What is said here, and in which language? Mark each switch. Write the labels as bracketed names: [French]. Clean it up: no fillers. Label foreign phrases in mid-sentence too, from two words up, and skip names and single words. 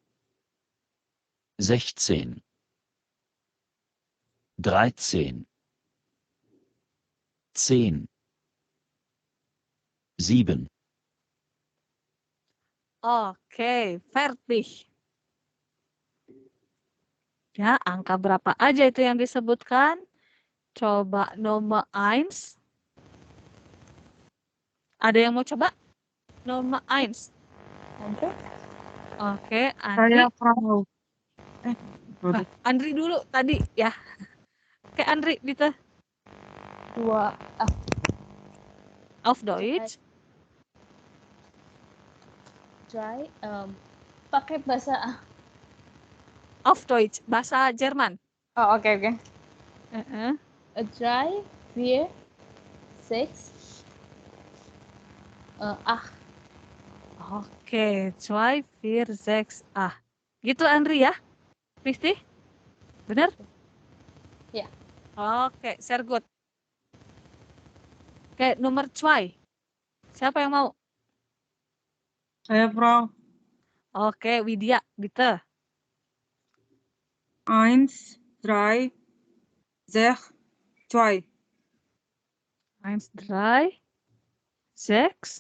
[Indonesian] 16, 13, 10, 7. Oke, fertig. Ya, angka berapa aja itu yang disebutkan? Coba nomor 1. Ada yang mau coba? Nomor 1. Oke, Andri. Saya Frau. Andri dulu tadi ya. Oke, Andri, bitte. 2. [German] Auf Deutsch. [Indonesian] Dry. Pakai bahasa. [German] Auf Deutsch, [Indonesian] bahasa Jerman. Oh, oke. Dry, 4, 6, 8. Oke, 2, 4, 6, 8. Gitu Andri ya? Richtig? Benar? Ya. Oke, [German] sehr gut. [Indonesian] Oke, nomor 2. Siapa yang mau? Saya Frau. Oke, Widya, bitte. 1, 3, 6, 2. 1, 3, 6,